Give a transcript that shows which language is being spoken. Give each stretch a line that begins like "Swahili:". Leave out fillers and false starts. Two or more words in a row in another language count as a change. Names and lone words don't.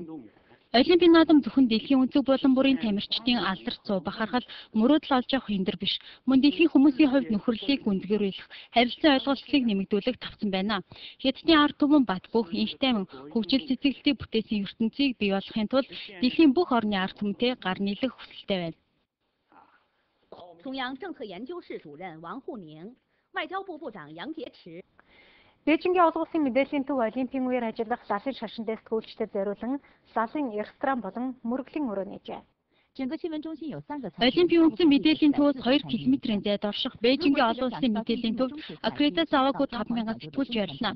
Mongolian: Олимпийн наадам зөвхөн дэлхийн өнцөг булан бүрийн тамирчдын алдарт зуу бахархал мөрөөдөл олж авах хиндар биш. Мөн дэлхийн хүмүүсийн хувьд нөхөрлөлийг гүндгэрүүлэх, харилцан ойлголцлыг нэмэгдүүлэх тавцсан байна. Хятадын ард түмэн бат бөх, инх тайван, хөгжил цэцэглэлтийг бүтээсэн ертөнцийг бий болгохын тулд дэлхийн бүх орны ард түмэнтэй гар нийлэх хүсэлтэй байна.
Chinese: 中央政策研究室主任王沪宁，外交部部长杨洁篪。
Mongolian: Бээжингийн олон улсын мэдээллийн төв Олимпийн үеэр ажиллах лалын шашинтай сэтгүүлчдэд зориулан лалын ресторан болон мөргөлийн өрөө нээжээ. Олимпийн үндсэн мэдээллийн төвөөс 2 км-ийн зайд орших Бээжингийн олон улсын мэдээллийн төвд аккредитац аваагүй 5,000 сэтгүүлч байрлана.